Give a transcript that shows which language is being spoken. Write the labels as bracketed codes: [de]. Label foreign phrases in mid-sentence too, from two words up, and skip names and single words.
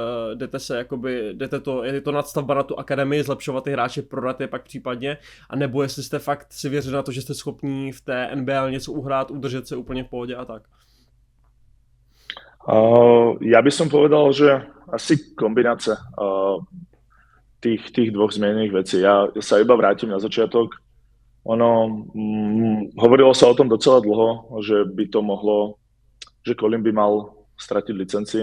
[cs] je to nadstavba na tu akademii, zlepšovat ty hráče, prodat je pak případně, a nebo jestli jste fakt si věřili na to, že jste schopní v té NBL něco uhrát, udržet se úplně v pohodě a tak. [sk] Ja by som povedal, že asi kombinácia tých dvoch zmienených vecí. Ja sa iba vrátim na začiatok. Hovorilo sa o tom docela dlho, že by to mohlo, že Colin by mal stratiť licencii.